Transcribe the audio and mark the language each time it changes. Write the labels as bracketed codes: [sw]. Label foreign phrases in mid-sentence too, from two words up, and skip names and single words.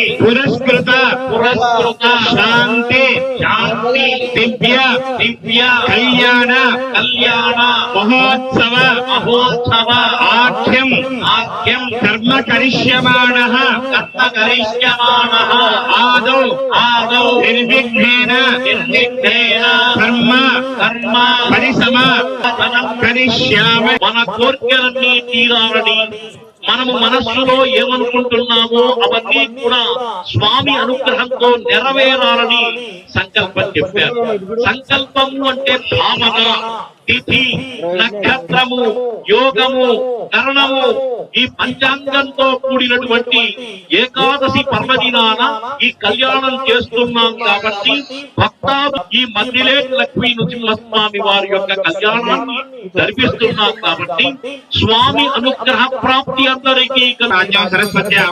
[sa] पुरस्कृत पुरस्कृत शांति शांति दिव्य दिव्य कल्याण कल्याण महोत्सव महोत्सव आख्यम आख्यम कर्म करिष्यमाणः कर्म करिष्यमाणः आदौ आदौ निर्विघ्नेन निर्विघ्नेन कर्म कर्म परिसम [te] करिष्यामि మన కోర్కెలన్నీ తీరాలని మనము మనస్సులో ఏమనుకుంటున్నామో అవన్నీ కూడా స్వామి అనుగ్రహంతో నెరవేరాలని సంకల్పం చెప్పారు. సంకల్పము అంటే భావన, తిథి, నక్షత్రము, యోగము, కరణము, ఈ పంచాంగంతో కూడినటువంటి ఏకాదశి పర్వదినాన ఈ కళ్యాణం చేస్తున్నాం కాబట్టి భక్తాదు ఈ మధ్యలేటి లక్ష్మీ నృసింహస్వామి వారి యొక్క కళ్యాణాన్ని జరిపిస్తున్నాం కాబట్టి స్వామి అనుగ్రహ ప్రాప్తి అందరికీ సరస్వతి